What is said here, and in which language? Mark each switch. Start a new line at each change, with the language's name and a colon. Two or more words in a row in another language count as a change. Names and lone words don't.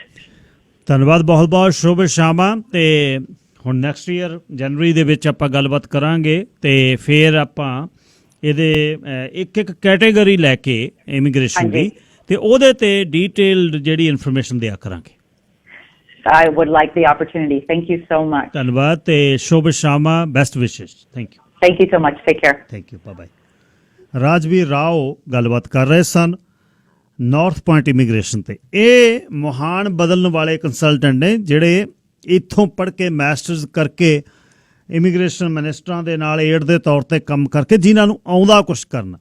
Punjabi: ਧੰਨਵਾਦ ਬਹੁਤ ਬਹੁਤ ਸ਼ੁਭ ਸ਼ਾਮਾਂ. ਤੇ ਹੁਣ
English: next year
Punjabi: ਜਨਵਰੀ ਦੇ ਵਿੱਚ ਆਪਾਂ ਗੱਲਬਾਤ ਕਰਾਂਗੇ ਤੇ ਫਿਰ ਆਪਾਂ ਇਹਦੇ ਇੱਕ ਕੈਟੇਗਰੀ ਲੈ ਕੇ ਇਮੀਗ੍ਰੇਸ਼ਨ ਦੀ ਤੇ ਉਹਦੇ ਤੇ ਡੀਟੇਲਡ ਜਿਹੜੀ ਇਨਫੋਰਮੇਸ਼ਨ ਦਿਆ ਕਰਾਂਗੇ.
English: I would like the opportunity. Thank you so much.
Punjabi: ਧੰਨਵਾਦ ਤੇ ਸ਼ੁਭ ਸ਼ਾਮਾਂ.
English: Best wishes. Thank you. Thank you so much. Take care. Thank you. Bye bye.
Punjabi: ਰਾਜਵੀਰ ਰਾਓ ਗੱਲਬਾਤ ਕਰ ਰਹੇ ਸਨ ਨਾਰਥ ਪੁਆਇੰਟ ਇਮੀਗ੍ਰੇਸ਼ਨ ਤੇ. ਇਹ ਮੁਹਾਨ ਬਦਲਣ ਵਾਲੇ ਕੰਸਲਟੈਂਟ ਨੇ ਜਿਹੜੇ ਇੱਥੋਂ ਪੜ੍ਹ ਕੇ ਮਾਸਟਰਸ ਕਰਕੇ ਇਮੀਗ੍ਰੇਸ਼ਨ ਮਿਨਿਸਟਰਾਂ ਦੇ ਨਾਲ ਏਡ ਦੇ ਤੌਰ 'ਤੇ ਕੰਮ ਕਰਕੇ ਜਿਨ੍ਹਾਂ ਨੂੰ ਆਉਂਦਾ ਕੁਛ ਕਰਨਾ.